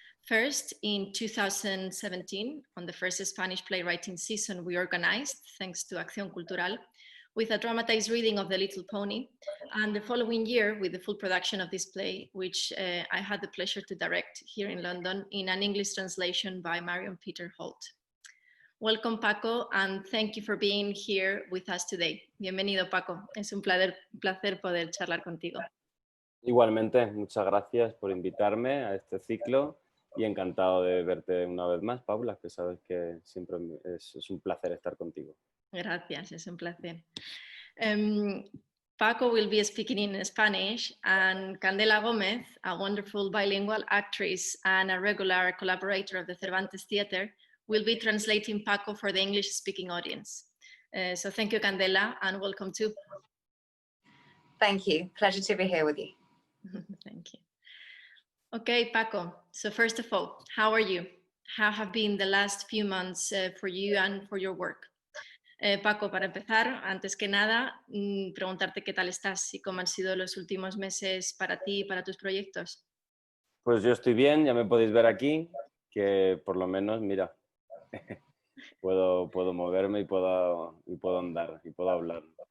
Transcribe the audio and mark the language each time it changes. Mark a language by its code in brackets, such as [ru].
[en] First, in 2017, on the first Spanish playwriting season we organized, thanks to Acción Cultural, with a dramatized reading of The Little Pony, and the following year with the full production of this play, which I had the pleasure to direct here in London in an English translation by Marion Peter Holt. Welcome, Paco, and thank you for being here with us today. [es] Bienvenido, Paco. Es un placer poder charlar contigo. Igualmente, muchas gracias por invitarme a este ciclo y encantado de verte una vez más, Paula, que sabes que siempre es un placer estar contigo. Gracias, es un placer. [en] Paco will be speaking in Spanish, and Candela Gomez, a wonderful bilingual actress and a regular collaborator of the Cervantes Theatre, will be translating Paco for the English-speaking audience. So thank you, Candela, and welcome too. Thank you. Pleasure to be here with you. Thank you. Okay, Paco. So first of all, how are you? How have been the last few months for you and for your work? [es] Paco, para empezar, antes que nada, preguntarte qué tal estás y cómo han sido los últimos meses para ti y para tus proyectos. Pues yo estoy bien, ya me podéis ver aquí, que por lo menos, mira, puedo moverme y puedo andar y puedo hablar.